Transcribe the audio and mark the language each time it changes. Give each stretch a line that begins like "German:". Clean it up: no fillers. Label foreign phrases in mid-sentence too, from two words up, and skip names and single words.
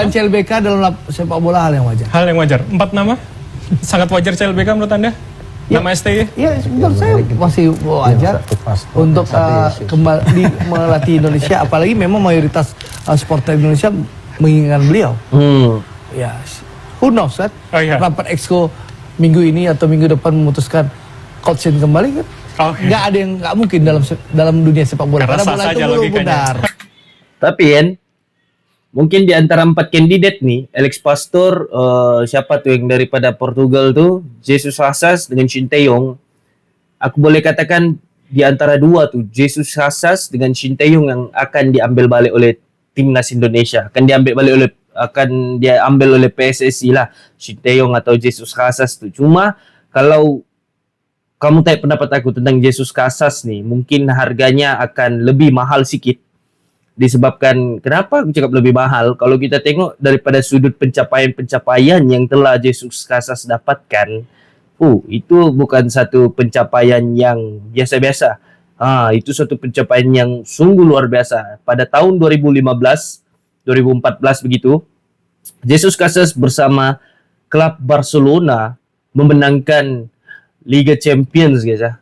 Indonesian: dan CLBK dalam sepak bola hal yang wajar. Hal yang wajar. 4 nama? Sangat wajar CLBK menurut Anda? Nama STY? Ya menurut saya masih wajar untuk kembali melatih Indonesia, apalagi memang mayoritas supporter Indonesia menginginkan beliau. Ya,
English: who knows
Indonesian: kan? Oh, iya. Rapat Exco minggu ini atau minggu depan memutuskan Coach Shin kembali kan? Oke. Nggak ada yang nggak mungkin dalam dunia sepak bola. Karena sah bola saja itu logikanya. benar.
Malay: Tapi kan mungkin di antara 4 kandidat nih, Alex Pastor, siapa tuh yang daripada Portugal tuh, Jesus Casas dengan Shin Tae-yong. Aku boleh katakan di antara 2 tuh, Jesus Casas dengan Shin Tae-yong yang akan diambil balik oleh timnas Indonesia. Akan diambil oleh PSSI lah, Shin Tae-yong atau Jesus Casas tuh. Cuma kalau kamu tanya pendapat aku tentang Jesus Casas nih, mungkin harganya akan lebih mahal sikit. Disebabkan, kenapa aku cakap lebih mahal? Kalau kita tengok daripada sudut pencapaian yang telah Jesus Casas dapatkan, itu bukan satu pencapaian yang biasa-biasa. Itu satu pencapaian yang sungguh luar biasa. Pada tahun 2015, 2014 begitu, Jesus Casas bersama klub Barcelona memenangkan Liga Champions guys ya.